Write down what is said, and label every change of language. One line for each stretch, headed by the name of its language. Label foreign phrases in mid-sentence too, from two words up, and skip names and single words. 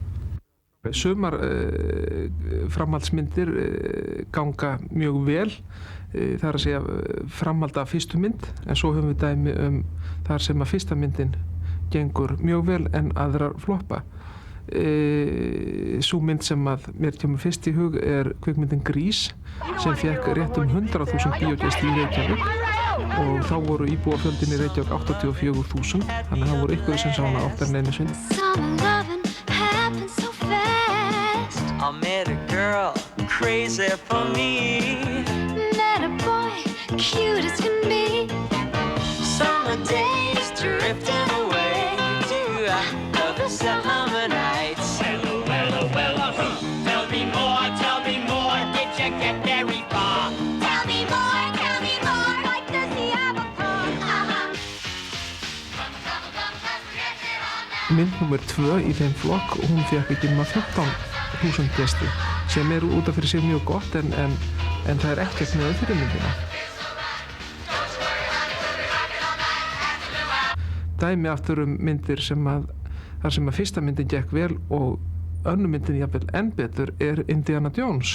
Icelandic: Sumar framhaldsmyndir ganga mjög vel, það að segja framhald af fyrstu mynd, en svo höfum við dæmi þar sem að fyrsta myndin gengur mjög vel en aðrar floppa. Sú mynd sem að mér kemur fyrst í hug kvikmyndin Grís sem fékk rétt 100.000 bíógesti í Reykjavík og þá voru íbúafjöldin í Reykjavík 84.000, þannig að það voru ykkur sem sá hana oftar en einu sinni.
English: I met a girl crazy for me. Met a boy cute as can be. Summer days drifting away to the summer nights. Well, tell me more, did you get very far? Tell me more, like does he have a car?
Icelandic: Mynd númer 2 í þeim flokk, hún fékk ekki nema 15.000 gesti, sem út af fyrir sig mjög gott en það ekkert með fyrir myndina. Dæmi aftur myndir þar sem að fyrsta myndin gekk vel og önnur myndin jafnvel enn betur Indiana Jones.